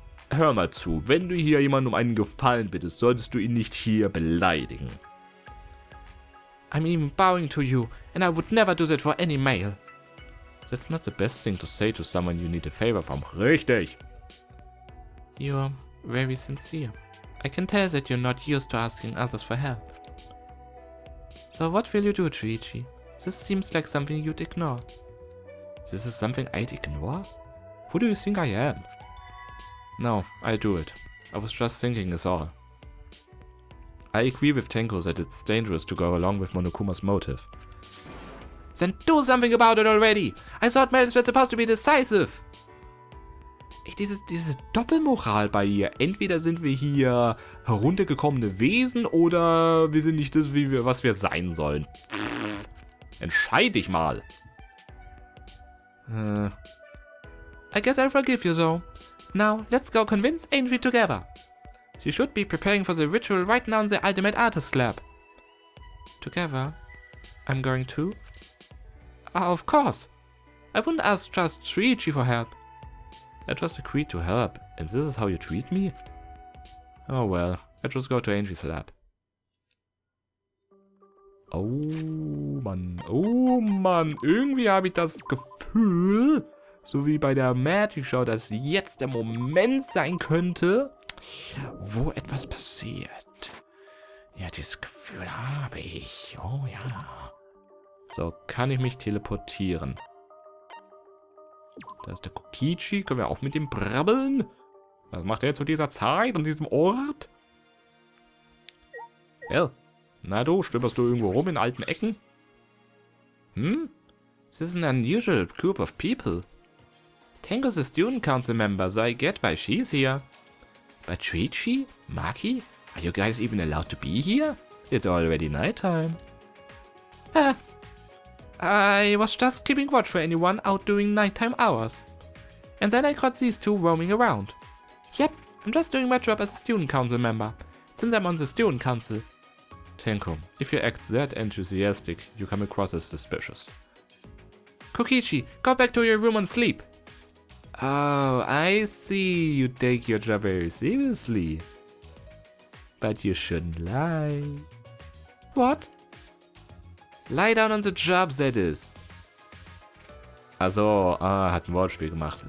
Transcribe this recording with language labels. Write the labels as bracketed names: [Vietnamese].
[German] Hör mal zu, wenn du hier jemanden um einen Gefallen bittest, solltest du ihn nicht hier beleidigen. [English] I'm even bowing to you, and I would never do that for any male. That's not the best thing to say to someone you need a favor from. [German] Richtig. [English] You're very sincere. I can tell that you're not used to asking others for help. So what will you do, Chuichi? This seems like something you'd ignore. This is something I'd ignore? Who do you think I am? No, I'll do it. I was just thinking is all. I agree with Tenko that it's dangerous to go along with Monokuma's motive. Then do something about it already! I thought males were supposed to be decisive! [German] Echt, diese Doppelmoral bei ihr. Entweder sind wir hier heruntergekommene Wesen oder wir sind nicht das, was wir sein sollen. Entscheid dich mal. [English] I guess I'll forgive you though. Now, let's go convince Angie together. She should be preparing for the ritual right now in the Ultimate Artist Lab. Together? I'm going too? Of course. I wouldn't ask just Shuichi for help. I just agreed to help, and this is how you treat me? Oh well, I just go to Angie's lab. [German] Oh Mann, irgendwie habe ich das Gefühl, so wie bei der Magic Show, dass jetzt der Moment sein könnte, wo etwas passiert. Ja, dieses Gefühl habe ich. Oh ja. So, kann ich mich teleportieren? Da ist der Kokichi. Können wir auch mit ihm brabbeln? Was macht er zu dieser Zeit und diesem Ort? Ja. Na du, stöberst du irgendwo rum in alten Ecken? [English] This is an unusual group of people. Tenko's a student council member, so I get why she's here. But Shuichi? Maki? Are you guys even allowed to be here? It's already nighttime. I was just keeping watch for anyone out during nighttime hours. And then I caught these two roaming around. Yep, I'm just doing my job as a student council member, since I'm on the student council. Tenko, if you act that enthusiastic, you come across as suspicious. Kokichi, go back to your room and sleep. Oh, I see. You take your job very seriously. But you shouldn't lie. What? Lie down on the job, that is. [German] Also, hat ein Wortspiel gemacht.